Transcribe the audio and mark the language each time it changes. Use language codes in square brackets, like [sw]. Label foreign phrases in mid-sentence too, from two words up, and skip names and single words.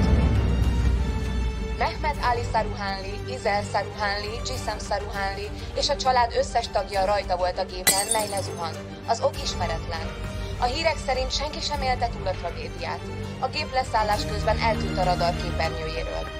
[hu] Mehmet Ali Saruhanli, Izel Saruhanli, Jisem Saruhanli és a család összes tagja rajta volt a gépen, mely lezuhant. Az ok ismeretlen. A hírek szerint senki sem élte túl a tragédiát. A gép leszállás közben eltűnt a radar képernyőjéről.